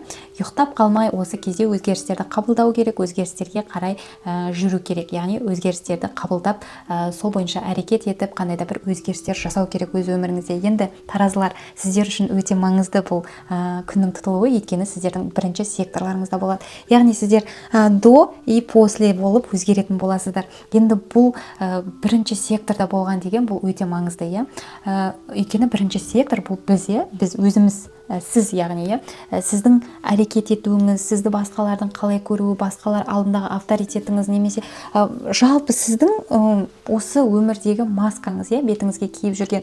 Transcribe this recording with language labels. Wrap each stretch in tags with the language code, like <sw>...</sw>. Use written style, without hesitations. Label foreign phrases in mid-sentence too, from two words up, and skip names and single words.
<kk>Ұйықтап қалмай осы кезде өзгерістерді қабылдау керек, өзгерістерге қарай жүру керек, яғни өзгерістерді қабылдап сол бойынша әрекет етіп, қандай да бір өзгерістер жасау керек өз өміріңізде. Енді таразылар, сіздер үшін өте маңызды бұл күннің тұтылуы, өйткені сіздердің бірінші секторларыңызда болады. Яғни сіздер</kk> <ru>до и после</ru> <kk>болып өзгеретін боласыздар. Енді бұл бірінші секторда болған деген бұл өте маңызды, өйткені бірінші сектор бұл біз өзіміз, сіз, яғни сіздің әрекет етуіңіз, сізді басқалардың қалай көруі, басқалар алдындағы авторитетіңіз, немесе жалпы сіздің осы өмірдегі маскаңыз, бетіңізге киіп жүрген.</kk>